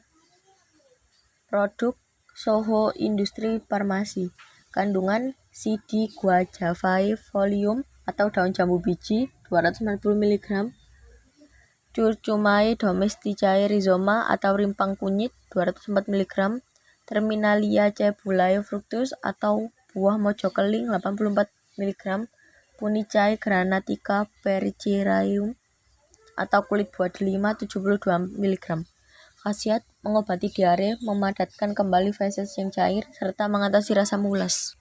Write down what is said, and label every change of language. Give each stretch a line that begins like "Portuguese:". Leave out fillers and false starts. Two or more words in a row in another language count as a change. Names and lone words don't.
Indonesian: Produk Soho Industri Farmasi. Kandungan CD guajavae folium atau daun jambu biji 240 mg. Curcumae domesticae rhizoma atau rimpang kunyit 204 mg, Terminalia cebulae fructus atau buah mojokeling 84 mg, Punicae granatica periceraeum atau kulit buah delima 72 mg. Khasiat mengobati diare, memadatkan kembali feses yang cair, serta mengatasi rasa mulas.